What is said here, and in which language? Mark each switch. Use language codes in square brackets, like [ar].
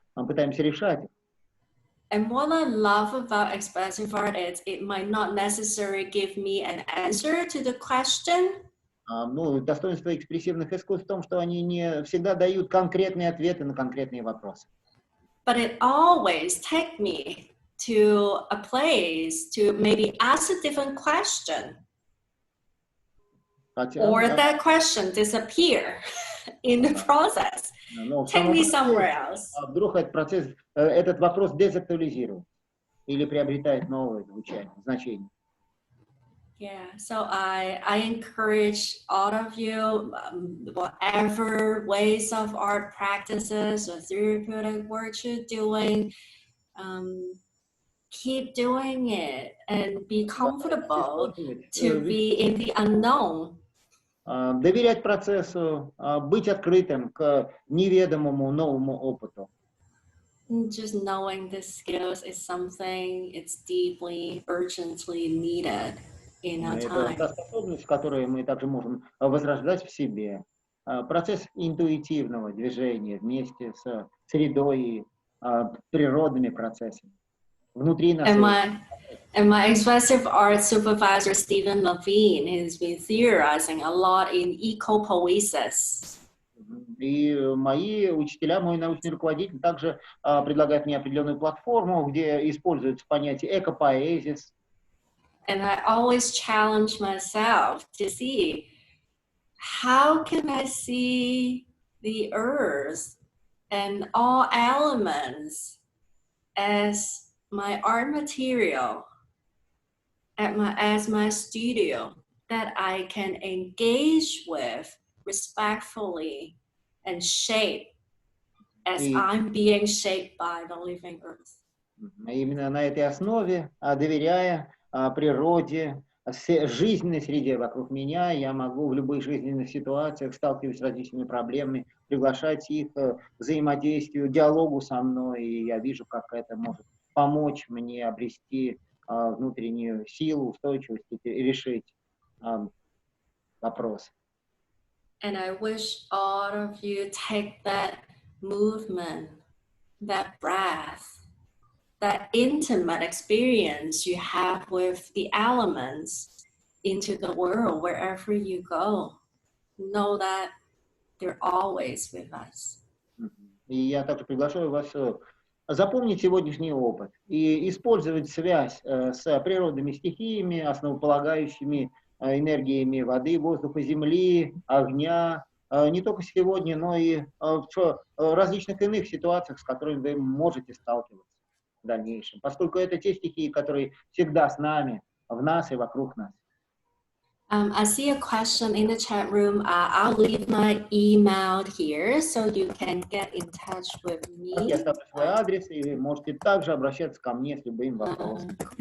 [ru] Мы пытаемся решать их. [en] And what I love about expressive art is it might not necessarily give me an answer to the question. [ru] Достоинство экспрессивных искусств в том, что они не всегда дают конкретные ответы на конкретные вопросы. [en] But it always takes me to a place to maybe ask a different question. Or that question disappear in the process. Take me somewhere else. [ru] Вдруг этот вопрос дезактуализирует или приобретает новое значение. [en] Yeah, so I encourage all of you, whatever ways of art practices or therapeutic work you're doing, keep doing it and be comfortable to be in the unknown. [ru] Доверять процессу, быть открытым к неведомому новому опыту. [en] Just knowing the skills is something it's deeply, urgently needed. [ru] Это та способность, которую мы также можем возрождать в себе. Процесс интуитивного движения вместе с средой и природными процессами. Внутри нас. [en] And my expressive art supervisor, Stephen Levine, has been theorizing a lot in eco-poesis. [ru] И мои учителя, мой научный руководитель также предлагает мне определенную платформу, где используется понятие экопоэзис. [en] And I always challenge myself to see how can I see the earth and all elements as my art material as my studio that I can engage with respectfully and shape as I'm being shaped by the living earth. [ru] Именно на этой основе, доверяя природе, жизненной среде вокруг меня, я могу в любых жизненных ситуациях, сталкиваясь с различными проблемами, приглашать их к взаимодействию, диалогу со мной, и я вижу, как это может помочь мне обрести внутреннюю силу, устойчивость и решить вопрос. [en] And I wish all of you take that movement, that breath, that intimate experience you have with the elements into the world wherever you go. know that they're always with us. [ru] И я также приглашаю вас запомнить сегодняшний опыт и использовать связь с природными стихиями, основополагающими энергиями воды, воздуха, земли, огня, не только сегодня, но и в различных иных ситуациях, с которыми вы можете сталкиваться в дальнейшем, поскольку это те стихии, которые всегда с нами, в нас и вокруг нас. [en] I see a question in the chat room. I'll leave my email here so you can get in touch with me. [ru] Я оставлю свой адрес, и вы можете также обращаться ко мне с любым вопросом.